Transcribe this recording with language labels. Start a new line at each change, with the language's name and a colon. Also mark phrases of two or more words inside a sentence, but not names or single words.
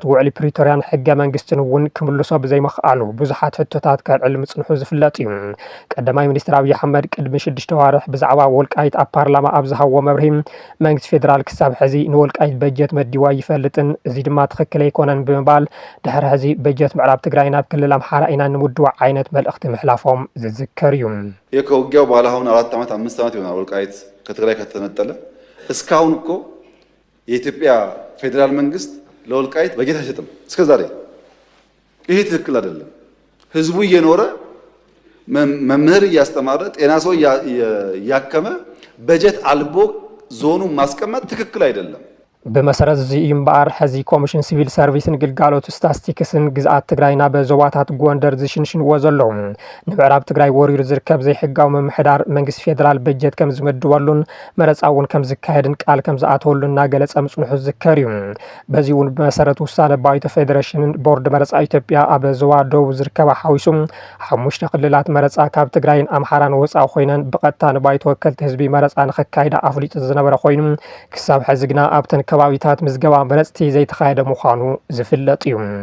Tigrinya: ልዕሊ ፕሪቶርያን ሕገ መንግስትን እውን ክምልሶ ብዘይምኽኣሉ ብዙሓት ሕቶታት ከልዕል ምጽንሑ ዝፍለጥ እዩ። ቀዳማይ ሚኒስትር አብይ አሕመድ ቅድሚ 6 ወርሕ ብዛዕባ ወልቃይት ኣብ ፓርላማ ኣብ ዝሃብዎ መብርሂ መንግስቲ ፌደራል ክሳብ ሕዚ ንወልቃይት በጀት መዲዋ ይፈልጥን እዚ ድማ ትኽክል ኣይኮነን ብምባል ድሕሪ ሕዚ በጀት ምዕራብ ትግራይ ናብ ክልል አምሓራ ኢና ንምድዋ ዓይነት መልእኽቲ ምሕላፎም ዝዝከር እዩ።
Amharic: ከውጊያው በኋላ አሁን 4 ዓመት 5 ዓመት ይሆናል ወልቃይት ከትግራይ ከተነጠለ እስካሁን እኮ የኢትዮጵያ ፌደራል መንግስት ለወልቃይት በጀት አይሰጥም እስከዛሬ። ይሄ ትክክል አይደለም። ህዝቡ እየኖረ መምህር እያስተማረ ጤና ሰው እያከመ በጀት አልቦ ዞኑ ማስቀመጥ ትክክል አይደለም።
Tigrinya: ብመሰረት እዚ እምበኣር ሕዚ ኮሚሽን ሲቪል ሰርቪስን ግልጋሎት ስታስቲክስን ግዝኣት ትግራይና በዞባታት ጎንደር ዝሽንሽንዎ ዘለዉ ንምዕራብ ትግራይ ወሪሩ ዝርከብ ዘይሕጋዊ ምምሕዳር መንግስቲ ፌደራል በጀት ከም ዝምድበሉን መረፃ እውን ከም ዝካየድን ቃል ከም ዝኣተወሉ እናገለፀ ምጽንሑ ዝዝከር እዩ። በዚ እውን ብመሰረት ውሳነ ባይቶ ፌደሬሽንን ቦርድ መረፃ ኢትዮጵያ ኣብ ዞባ ደቡብ ዝርከባ ሓዊሱ 5 ክልላት መረፃ ካብ ትግራይን ኣምሓራን ወፃኢ ኮይነን ብቐጥታ ንባይቶ ወከልቲ ህዝቢ መረፃ ንኽካይዳ ኣፍሊጡ ዝነበረ ኮይኑ ክሳብ ሕዚ ግና ኣብተን ከባቢታት ምዝገባ መረፅቲ ዘይተኻየደ ምዃኑ ዝፍለጥ እዩ።